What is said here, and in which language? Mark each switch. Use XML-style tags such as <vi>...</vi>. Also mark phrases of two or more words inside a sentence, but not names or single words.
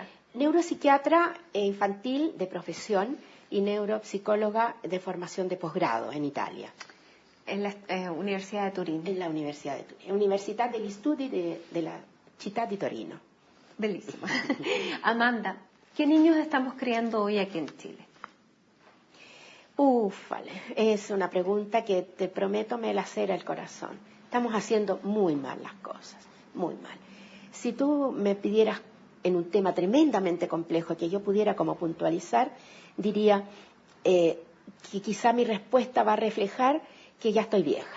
<es>Neuropsiquiatra infantil de profesión y neuropsicóloga de formación de posgrado en Italia. En la Universidad de Turín. En la Universidad de Turín,</es> <it>Università degli Studi de la città di Torino.</it> <es>Bellísimo. Amanda, ¿qué niños estamos criando hoy aquí en Chile? Ufale, es una pregunta que te prometo me lacera el corazón. Estamos haciendo muy mal las cosas, muy mal. Si tú me pidieras en un tema tremendamente complejo que yo pudiera como puntualizar, diría que quizá mi respuesta va a reflejar que ya estoy vieja.</es>